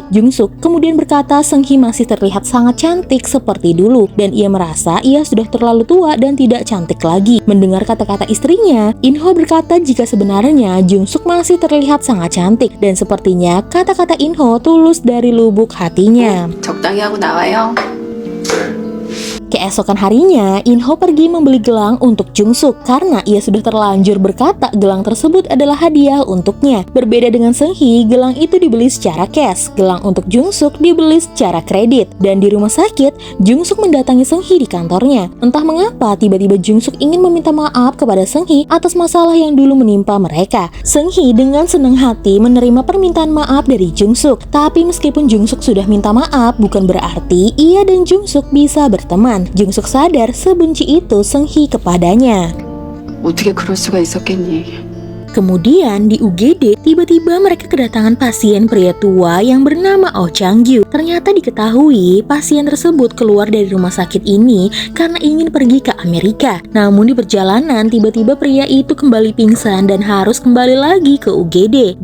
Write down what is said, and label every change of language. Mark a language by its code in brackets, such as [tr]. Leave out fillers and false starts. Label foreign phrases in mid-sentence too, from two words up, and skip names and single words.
[id] Jung-suk kemudian berkata Seung-hee masih terlihat sangat cantik seperti dulu dan ia merasa ia sudah terlalu tua dan tidak cantik lagi. Mendengar kata-kata istrinya, In-ho berkata jika sebenarnya Jung-suk masih terlihat sangat cantik dan sepertinya kata-kata In-ho tulus dari lubuk hatinya. [ko] 적당히 하고 나와요. [id] Keesokan harinya, Inho pergi membeli gelang untuk Jungsuk karena ia sudah terlanjur berkata gelang tersebut adalah hadiah untuknya. Berbeda dengan Seunggi, gelang itu dibeli secara cash, gelang untuk Jungsuk dibeli secara kredit. Dan di rumah sakit, Jungsuk mendatangi Seunggi di kantornya. Entah mengapa tiba-tiba Jungsuk ingin meminta maaf kepada Seunggi atas masalah yang dulu menimpa mereka. Seunggi dengan senang hati menerima permintaan maaf dari Jungsuk. Tapi meskipun Jungsuk sudah minta maaf, bukan berarti ia dan Jungsuk bisa berteman. Jungsuk sadar sebenci itu Seunggi kepadanya. [ko] 어떻게 그럴 수가 있었겠니? [id] Kemudian di UGD, tiba-tiba mereka kedatangan pasien pria tua yang bernama Oh Chang-gyu. Ternyata diketahui pasien tersebut keluar dari rumah sakit ini karena ingin pergi ke Amerika. Namun di perjalanan, tiba-tiba pria itu kembali pingsan dan harus kembali lagi ke UGD.